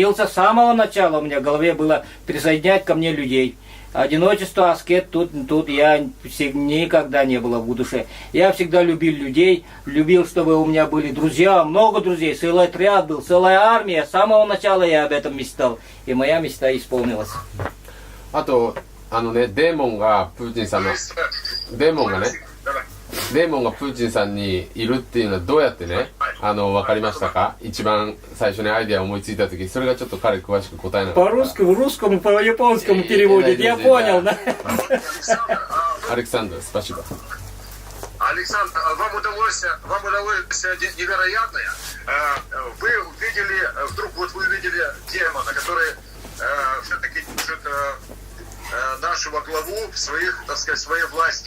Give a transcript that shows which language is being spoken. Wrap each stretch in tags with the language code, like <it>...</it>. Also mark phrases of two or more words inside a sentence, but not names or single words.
<ru>С самого начала у меня в голове было присоединять ко мне людей. Одиночество, аскет, тут я никогда не было в душе. Я всегда любил людей, любил, чтобы у меня были друзья, много друзей, целый отряд был, целая армия. С самого начала я об этом мечтал, и моя мечта исполнилась.</ru> <ja>あと、デーモンがプーチンさんの、デーモンがね、デーモンがプーチンさんにいるっていうのはどうやってね、わかりましたか？一番最初にアイデアを思いついた時、それがちょっと彼詳しく答えなかった。</ja> <ru>По-русски, в русскому, по-японскому переводит, я понял, да? Александр, спасибо. Александр, вам удалось невероятное. Вы увидели, вдруг вот вы увидели демона, который все-таки держит нашего главу в своих, так сказать, своей власти.</ru>